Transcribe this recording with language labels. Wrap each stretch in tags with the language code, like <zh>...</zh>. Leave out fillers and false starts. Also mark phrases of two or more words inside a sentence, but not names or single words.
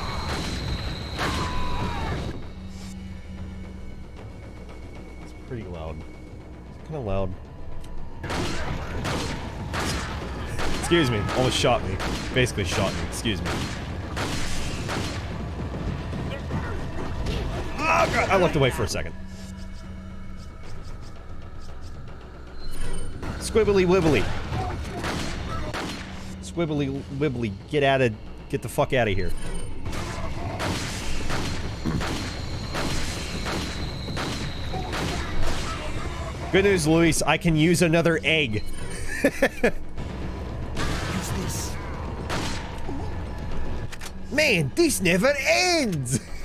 <en>It's pretty loud. It's kinda loud. Excuse me. Almost shot me. Basically shot me. Excuse me. Oh god, I looked away for a second. Squibbly wibbly. Squibbly wibbly, get the fuck out of here. Good news, Luis, I can use another egg. Use this. Man, this never ends!</en>